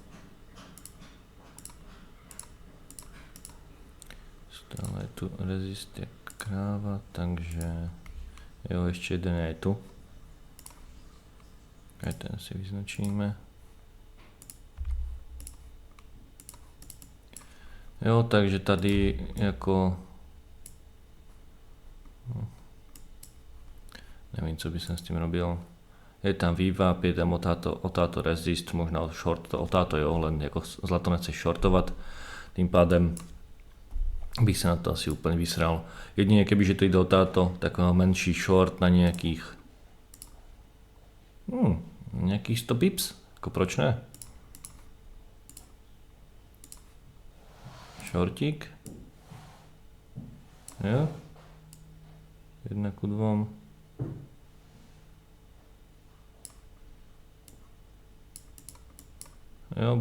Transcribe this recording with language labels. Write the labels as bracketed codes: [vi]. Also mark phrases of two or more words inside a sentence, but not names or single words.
[cs] Stále je tu rezist jak kráva, takže jo, ještě jeden je tu. [sk] Aj ten si vyznačíme. [cs] Jo, takže tady jako nevím, co by som s tým robil. Je tam vývap, je tam otáto resist, možná short, otáto jo, len jako zlato nechce shortovat. [sk] Tým pádem bych sa na to asi úplne vysral. Jedine kebyže to ide otáto, tak menší short na nejakých 100 pips, ako proč ne? Shortík. [cs] Jo. 1:2. Jo.